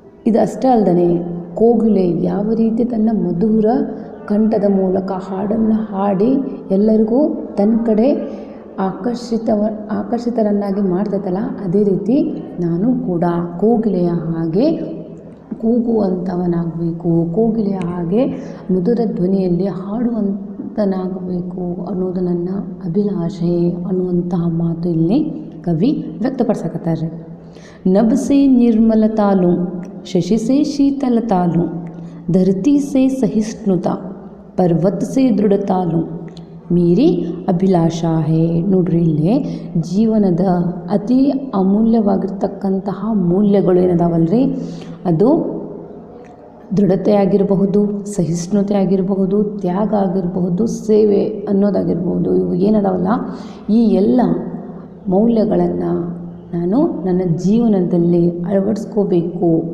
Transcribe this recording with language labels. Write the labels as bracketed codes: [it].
[kn] ಇದು ಅಷ್ಟೇ ಅಲ್ಲದೆ ಕೋಗಿಲೆ ಯಾವ ರೀತಿ ತನ್ನ ಮಧುರ ಕಂಠದ ಮೂಲಕ ಹಾಡನ್ನು ಹಾಡಿ ಎಲ್ಲರಿಗೂ ತನ್ನ ಕಡೆ ಆಕರ್ಷಿತರನ್ನಾಗಿ ಮಾಡ್ತೈತಲ್ಲ ಅದೇ ರೀತಿ ನಾನು ಕೂಡ ಕೋಗಿಲೆಯ ಹಾಗೆ ಕೂಗುವಂಥವನಾಗಬೇಕು, ಕೋಗಿಲೆಯ ಹಾಗೆ ಮಧುರ ಧ್ವನಿಯಲ್ಲಿ ಹಾಡುವಂತನಾಗಬೇಕು ಅನ್ನೋದು ನನ್ನ ಅಭಿಲಾಷೆ ಅನ್ನುವಂತಹ ಮಾತು ಇಲ್ಲಿ ಕವಿ ವ್ಯಕ್ತಪಡಿಸಕತ್ತಾರೆ. [hi] नभ से निर्मल तालूं, शशि से शीतल तालूं, धरती से सहिष्णुता, पर्वत से दृढ़ तालूं, ಮೇರಿ ಅಭಿಲಾಷಾ ಹೇ. [kn] ನೋಡ್ರಿ, ಇಲ್ಲಿ ಜೀವನದ ಅತಿ ಅಮೂಲ್ಯವಾಗಿರ್ತಕ್ಕಂತಹ ಮೂಲ್ಯಗಳು ಏನದಾವಲ್ರಿ, ಅದು ದೃಢತೆ ಆಗಿರಬಹುದು, ಸಹಿಷ್ಣುತೆ ಆಗಿರಬಹುದು, ತ್ಯಾಗ ಆಗಿರಬಹುದು, ಸೇವೆ ಅನ್ನೋದಾಗಿರ್ಬೋದು. ಇವು ಏನದಾವಲ್ಲ ಈ ಎಲ್ಲ ಮೌಲ್ಯಗಳನ್ನು ನಾನು ನನ್ನ ಜೀವನದಲ್ಲಿ ಅಳವಡಿಸ್ಕೋಬೇಕು.